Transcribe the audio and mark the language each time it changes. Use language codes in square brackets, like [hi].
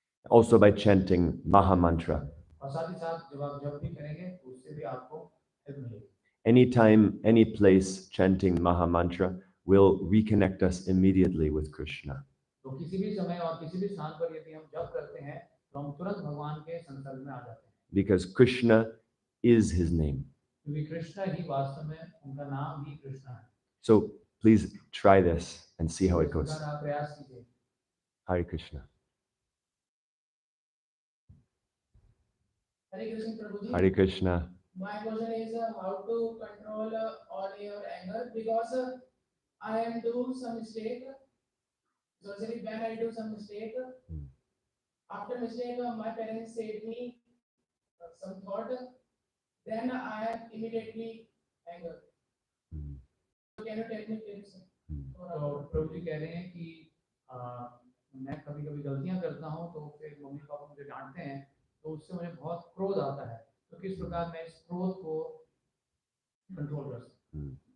[en] also by chanting Maha Mantra. [hi] और साथ ही साथ जब आप जब भी करेंगे तो उससे भी आपको हेल्प मिलेगी। [en] Anytime, any place, chanting Maha Mantra will reconnect us immediately with Krishna. [hi] तो किसी भी समय और किसी भी स्थान पर यदि हम जप करते हैं तो हम तुरंत भगवान के संसर्ग में आ जाते हैं, [en] Because Krishna is his name. [hi] क्योंकि कृष्ण ही वास्तव में उनका नाम ही कृष्ण है। [en] So please try this and see how [hi] इस [en] it goes. [hi] प्रकार आप प्रयास कीजिए। [en] Hare Krishna. Hare Krishna, Prabhuji. Hare Krishna. My question is how to control all your anger because I am do some mistake. So actually when I do some mistake, after mistake my parents said me some thought, then I am immediately anger. So can you tell me tips? [hi] तो प्रभु जी कह रहे हैं कि आ, मैं कभी कभी गलतियां करता हूं तो फिर मम्मी पापा मुझे डांटते हैं तो उससे मुझे बहुत क्रोध आता है, तो किस प्रकार मैं इस क्रोध को कंट्रोल कर सकता हूं।